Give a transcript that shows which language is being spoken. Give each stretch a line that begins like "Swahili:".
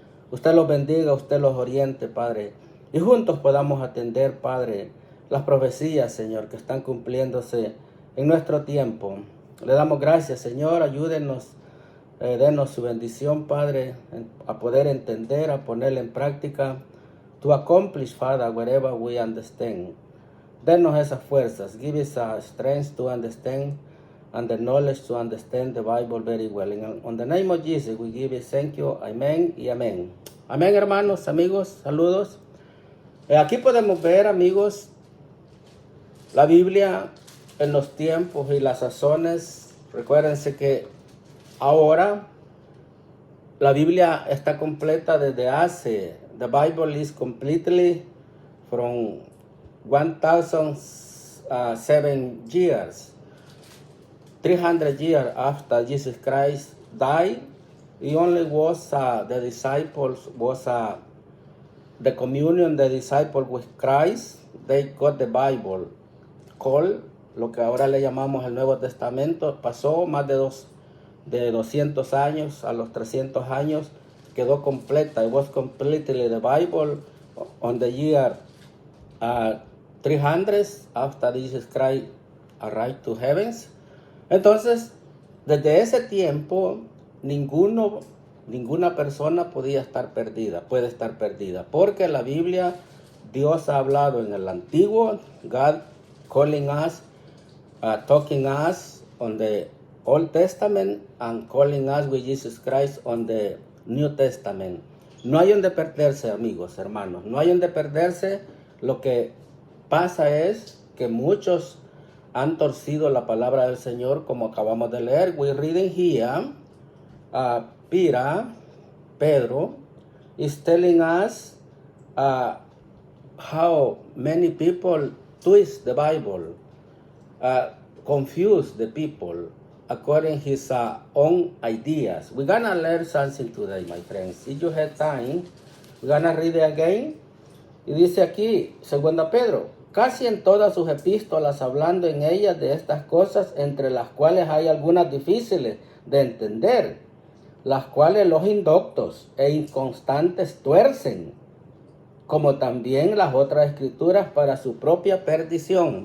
Spanish: Usted los bendiga, usted los oriente, Padre, y juntos podamos atender, Padre, las profecías, Señor, que están cumpliéndose en nuestro tiempo. Le damos gracias, Señor. Ayúdenos, denos su bendición, Padre, a poder entender, a ponerla en práctica.
English: To accomplish, Father, wherever we understand.
Spanish: Denos esas fuerzas.
English: Give us a strength to understand and the knowledge to understand the Bible very well. On the name of Jesus, we give you thank you.
Spanish: Amén y amén. Amén, hermanos, amigos, saludos. Aquí podemos ver, amigos, la Biblia en los tiempos y las sazones. Recuérdense que ahora la Biblia está completa desde hace.
English: The Bible is completely from 1007 years. 300 years after Jesus Christ died. It only was the disciples, the communion, the disciples with Christ. They got the Bible called,
Spanish: lo que ahora le llamamos el Nuevo Testamento. Pasó más de 200 años, a los 300 años, quedó completa.
English: It was completely the Bible on the year 300 after Jesus Christ arrived to heavens.
Spanish: Entonces, desde ese tiempo, ninguna persona puede estar perdida, porque la Biblia, Dios ha hablado en el Antiguo,
English: God calling us, talking us on the Old Testament and calling us with Jesus Christ on the New Testament.
Spanish: No hay donde perderse, amigos, hermanos, no hay donde perderse. Lo que pasa es que muchos han torcido la palabra del Señor, como acabamos de leer.
English: We're reading here, Pedro is telling us how many people twist the Bible, confuse the people according to his own ideas. We're gonna learn something today, my friends. If you have time, we're gonna read it again.
Spanish: Y dice aquí, 2 Pedro, casi en todas sus epístolas, hablando en ellas de estas cosas, entre las cuales hay algunas difíciles de entender, las cuales los indoctos e inconstantes tuercen, como también las otras escrituras, para su propia perdición.